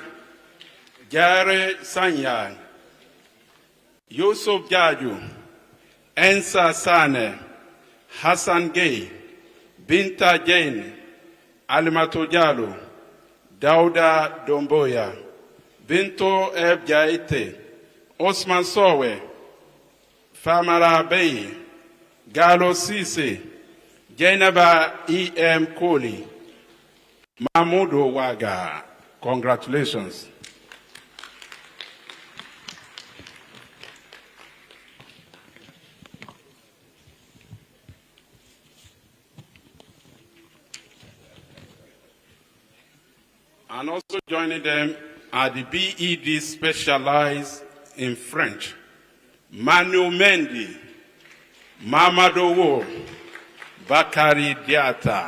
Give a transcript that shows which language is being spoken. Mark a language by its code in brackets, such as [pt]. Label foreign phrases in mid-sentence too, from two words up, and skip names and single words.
[en] Jare Sanyang, Yusuf Jaju, Ensa Sane, Hassan Gay, Binta Jane, Alimato Jalo, Dauda Domboya, Binto Ebjaite, Osman Sowe, Famara Bey, Galo Sise, Jenaba E.M. Kohli, Mahmoud Waga. Congratulations. And also joining them are the BED specialized in French, Manu Mendy, Mamadou Bakari Diata.